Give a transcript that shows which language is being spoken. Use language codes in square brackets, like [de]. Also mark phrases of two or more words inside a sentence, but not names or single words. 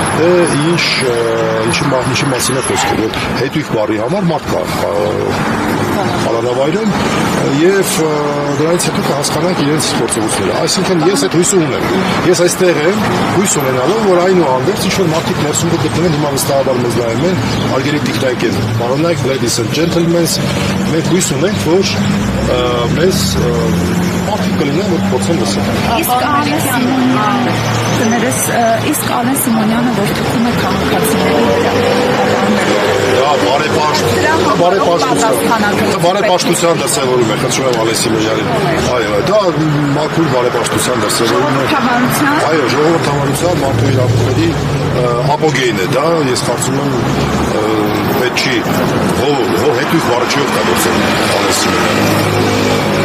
[hy] ինչի մասին է խոսքը, որ հետույք բառի համար մարդ կա կալանավայրում եւ դրանից հետո կհասկանանք իրենց գործողությունները։ Այսինքն ես այդ հույսը ունեմ։ Ես այստեղ եմ հույս ունենալով, որ այնուհանդերձ ինչ որ մարդիկ ներսում գտնվեն, հիմա վստահաբար մեզ նայում են, արգելի տիկնայքեր, պարոնայք, [en] ladies and gentlemen, [hy] մենք հույս ունենք, որ մեզ մարդիկ կլինեն, որ փորձեն լսել։ Իսկ Արեն Սիմոնյանը որ թվում է քաղաքացիների բարեպաշտության դրսևորում է, խնդրում եմ Արեն Սիմոնյանին, այո, դա մաքուր բարեպաշտության դրսևորում է, այո, ժողովրդավարության, մարդու իրավունքների ապոգեյն է դա, ես կարծում եմ պետք չի, հետույք բառը չի օգտագործել Արեն Սիմոնյանը։